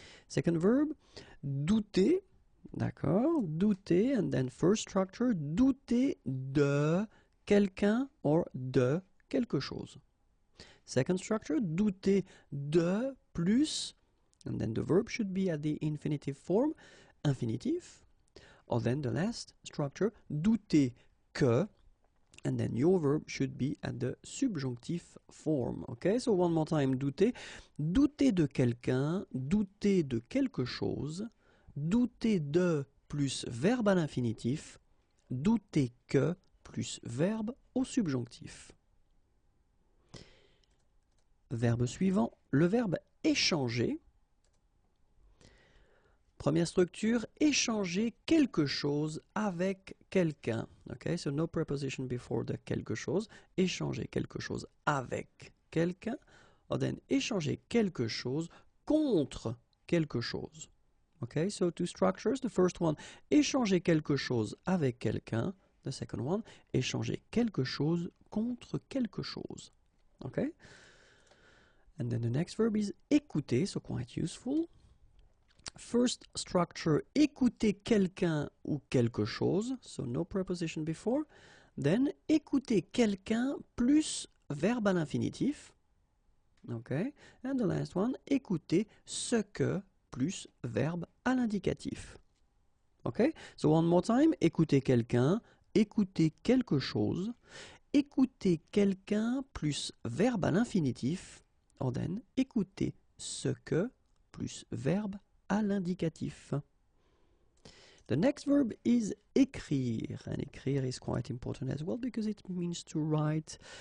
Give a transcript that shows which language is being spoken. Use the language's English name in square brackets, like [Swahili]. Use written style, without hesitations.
[English] Second verb, douter, d'accord, douter, and then first structure, [French] douter de quelqu'un or de quelque chose. [English] Second structure, [French] douter de plus, [English] and then the verb should be at the infinitive form, infinitive. Or then the last structure, [French] douter que, [English] and then your verb should be at the subjunctive form. Okay, so one more time, douter. [French] Douter de quelqu'un, douter de quelque chose, douter de plus verbe à l'infinitif, douter que plus verbe au subjonctif. Verbe suivant, le verbe échanger. Première structure, échanger quelque chose avec quelqu'un. [English] Okay, so no preposition before the quelque chose. [French] Échanger quelque chose avec quelqu'un. [English] Or then [French] échanger quelque chose contre quelque chose. [English] Okay, so two structures. The first one, [French] échanger quelque chose avec quelqu'un. [English] The second one, [French] échanger quelque chose contre quelque chose. [English] Okay? And then the next verb is écouter, so quite useful. First structure, [French] écouter quelqu'un ou quelque chose, [English] so no preposition before. [French] Then, écouter quelqu'un plus verbe à l'infinitif. Okay. [English] And the last one, [French] écouter ce que plus verbe à l'indicatif. Okay. [English] So one more time, [French] écouter quelqu'un, écouter quelque chose, écouter quelqu'un plus verbe à l'infinitif. Or then, écouter ce que plus verbe à l'indicatif. [English] The next verb is écrire, and écrire is quite important as well because it means to write.